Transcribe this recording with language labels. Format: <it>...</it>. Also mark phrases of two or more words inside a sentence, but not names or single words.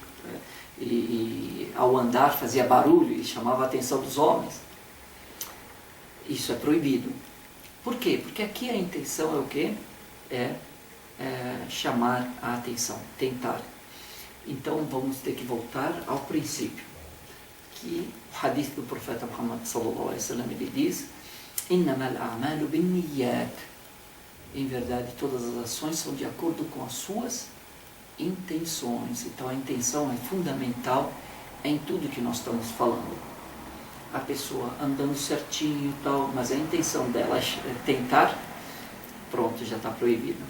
<pt>E ao andar fazia barulho e chamava a atenção dos homens. Isso é proibido. Por quê? Porque aqui a intenção é o quê? Chamar a atenção, tentar. Então vamos ter que voltar ao princípio, que o hadith do profeta Muhammad</pt> <ar>صلى الله عليه وسلم,</ar> <pt>ele diz:</pt> <ar>"إنما الأعمال بالنيات".</ar> <pt>Em verdade, todas as ações são de acordo com as suas intenções. Então a intenção é fundamental em tudo que nós estamos falando. A pessoa andando certinho e tal, mas a intenção dela é tentar, pronto, já está proibido.</pt>